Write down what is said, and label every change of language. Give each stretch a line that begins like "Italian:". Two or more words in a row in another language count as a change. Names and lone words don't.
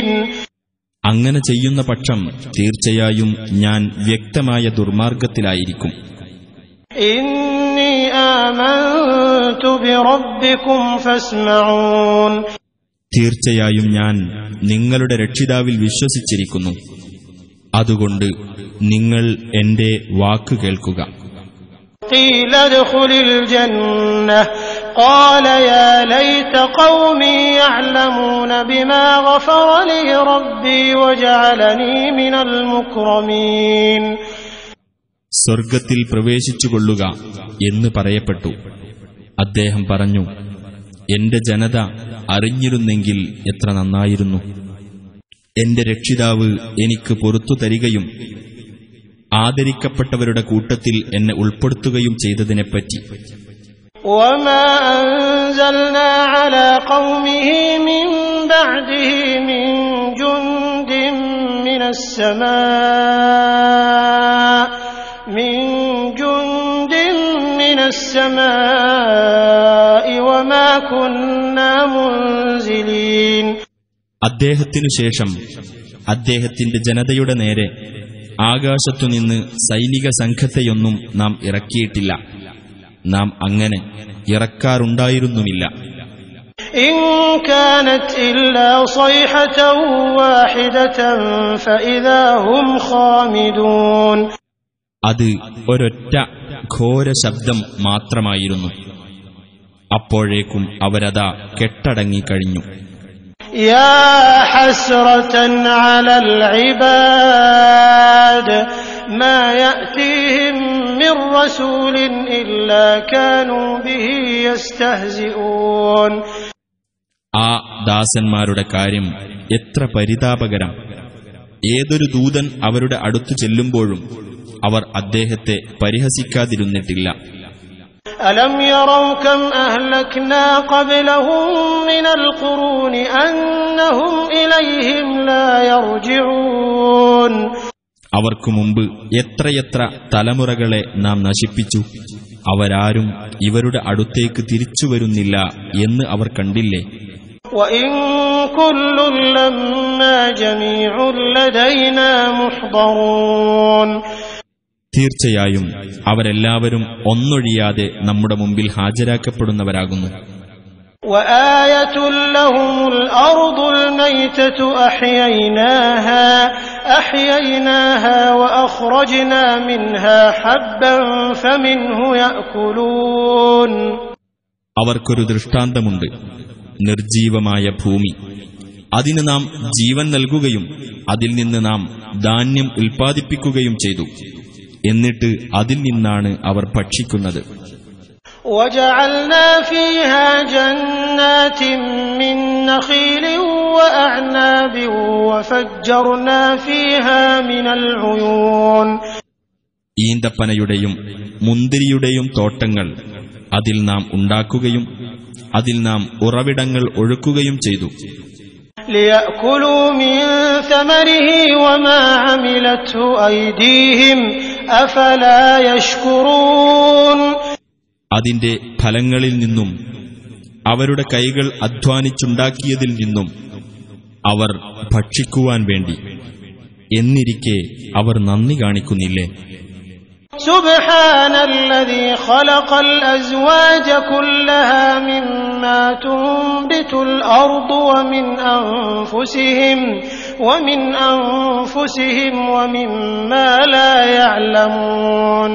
Malayalam: അങ്ങനെ ചെയ്യുന്ന പക്ഷം തീർച്ചയായും ഞാൻ വ്യക്തമായ ദുർമാർഗത്തിലായിരിക്കും.
Arabic: إني آمنت بربكم فاسمعون.
Malayalam: തീർച്ചയായും ഞാൻ നിങ്ങളുടെ രക്ഷിതാവിൽ വിശ്വസിച്ചിരിക്കുന്നു. അതുകൊണ്ട് നിങ്ങൾ എന്റെ വാക്ക് കേൾക്കുക.
Arabic: قيل ادخل الجنة قال يا ليت قومي يعلمون بما غفر لي ربي وجعلني من المكرمين.
Malayalam: സ്വർഗത്തിൽ പ്രവേശിച്ചുകൊള്ളുക എന്ന് പറയപ്പെട്ടു. അദ്ദേഹം പറഞ്ഞു, എന്റെ ജനത അറിഞ്ഞിരുന്നെങ്കിൽ എത്ര നന്നായിരുന്നു. എന്റെ രക്ഷിതാവ് എനിക്ക് പുറത്തു തരികയും ആദരിക്കപ്പെട്ടവരുടെ കൂട്ടത്തിൽ എന്നെ ഉൾപ്പെടുത്തുകയും ചെയ്തതിനെപ്പറ്റി.
Arabic: وما أنزلنا على قومه من بعده من جند من السماء كنا منزلين.
Malayalam: അദ്ദേഹത്തിനു ശേഷം അദ്ദേഹത്തിന്റെ ജനതയുടെ നേരെ ആകാശത്തുനിന്ന് സൈനിക സംഘത്തെയൊന്നും നാം ഇറക്കിയിട്ടില്ല. നാം അങ്ങനെ ഇറക്കാറുണ്ടായിരുന്നുമില്ല.
Arabic: إن كانت إلا صيحة واحدة فإذا هم خامدون.
Malayalam: അത് ഒരൊറ്റ ഘോര ശബ്ദം മാത്രമായിരുന്നു. അപ്പോഴേക്കും അവരതാ കെട്ടടങ്ങിക്കഴിഞ്ഞു.
Arabic: يا حسرة على العباد ما يأتيهم من رسول إلا كانوا به يستهزئون.
Malayalam: ആ ദാസന്മാരുടെ കാര്യം എത്ര പരിതാപകരം! ഏതൊരു ദൂതൻ അവരുടെ അടുത്തു ചെല്ലുമ്പോഴും അവർ അദ്ദേഹത്തെ പരിഹസിക്കാതിരുന്നിട്ടില്ല.
Arabic: ألم يروا كم أهلكنا قبلهم من القرون أنهم إليهم لا يرجعون.
Malayalam: അവർക്കു മുമ്പ് എത്രയെത്ര തലമുറകളെ നാം നശിപ്പിച്ചു, അവരാരും ഇവരുടെ അടുത്തേക്ക് തിരിച്ചുവരുന്നില്ല എന്ന് അവർ കണ്ടില്ലേ?
Arabic: وإن كل لما جميع لدينا محضرون.
Malayalam: തീർച്ചയായും അവരെല്ലാവരും ഒന്നൊഴിയാതെ നമ്മുടെ മുമ്പിൽ ഹാജരാക്കപ്പെടുന്നവരാകുന്നു.
Arabic: وآية لهم الأرض الميتة أحييناها وأخرجنا منها حبا فمنه يأكلون.
Malayalam: അവർക്കൊരു ദൃഷ്ടാന്തമുണ്ട്, നിർജീവമായ ഭൂമി. അതിന് നാം ജീവൻ നൽകുകയും അതിൽ നിന്ന് നാം ധാന്യം ഉൽപ്പാദിപ്പിക്കുകയും ചെയ്തു. എന്നിട്ട് അതിൽ നിന്നാണ് അവർ ഭക്ഷിക്കുന്നത്.
Arabic: وجعلنا فيها جنات من نخيل وأعناب وفجرنا فيها من العيون.
Malayalam: ഈന്തപ്പനയുടെയും മുന്തിരിയുടെയും തോട്ടങ്ങൾ അതിൽ നാം ഉണ്ടാക്കുകയും അതിൽ നാം ഉറവിടങ്ങൾ ഒഴുക്കുകയും ചെയ്തു.
Arabic: ليأكلوا من ثمره وما عملته أيديهم أفلا يشكرون.
Malayalam: അതിന്റെ ഫലങ്ങളിൽ നിന്നും അവരുടെ കൈകൾ അധ്വാനിച്ചുണ്ടാക്കിയതിൽ നിന്നും അവർ ഭക്ഷിക്കുവാൻ വേണ്ടി എന്നിരിക്കെ അവർ നന്ദി കാണിക്കുന്നില്ലേ?
Arabic: سبحان الذي خلق الأزواج كلها مما تنبت الأرض ومن أنفسهم ومما لا يعلمون.